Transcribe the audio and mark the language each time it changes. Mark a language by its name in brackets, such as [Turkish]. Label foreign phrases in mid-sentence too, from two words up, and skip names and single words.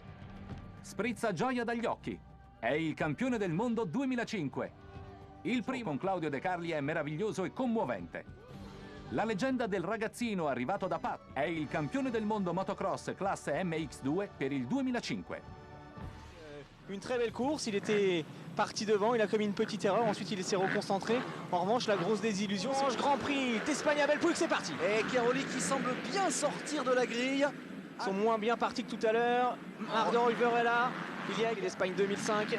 [Italian] Sprizza gioia dagli occhi. È il campione del mondo 2005. Il primo con Claudio De Carli è meraviglioso e commovente. La leggenda del ragazzino arrivato da Pat è il campione del mondo motocross classe MX2 per il 2005. [French] Une très belle course, il était parti devant, il a commis une petite erreur, ensuite il s'est reconcentré. En revanche, la grosse désillusion, c'est le Grand Prix d'Espagne à Belpuig, c'est parti. Et Cairoli qui semble bien sortir de la grille. Ils sont moins bien partis que tout à l'heure. Arden River est là. Il y a l'Espagne 2005.